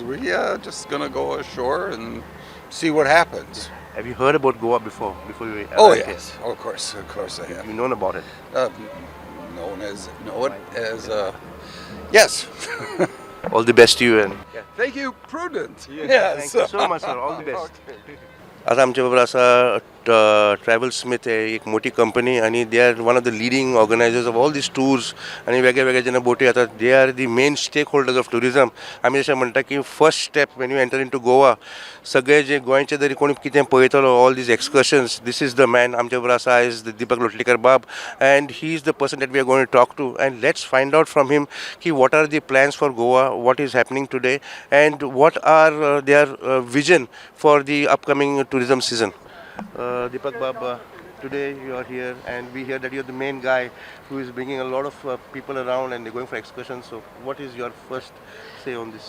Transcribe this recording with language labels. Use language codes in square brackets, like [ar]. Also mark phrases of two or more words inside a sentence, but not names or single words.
[en] We're just going to go ashore and see what happens. Have you heard about Goa before you arrived Oh, here? yes. Of course I have. You've known about it? Yes. All the best to you. And Thank you, Prudent. Thank you so much, sir. All the best. [kok] आता आमच्या असा ट्रॅव्हल्स आहे एक मोठी कंपनी आणि [en] they are one of the leading organisers of all these tours [kok] आणि वेगळ्या वेगळ्या जेन्ना बोटी येतात [en] they are the main stakeholders of tourism [kok] आमी जशें म्हणटा की [en] first step when you enter into Goa [kok] सगळे जे गोंयचे जरी कोणी कितें पळयतलो [en] all these excursions this is the man [kok] आमच्या बरोबर आसा आयज दीपक लोटलीकर बाब [en] and he is the person that we are going to talk to and let's find out from him की what are the plans for Goa what is happening today and what are their vision for the upcoming tourism season. Deepak Bab, today you are here and we hear that you're the main guy who is bringing a lot of people around and they're going for excursions. So what is your first say on this?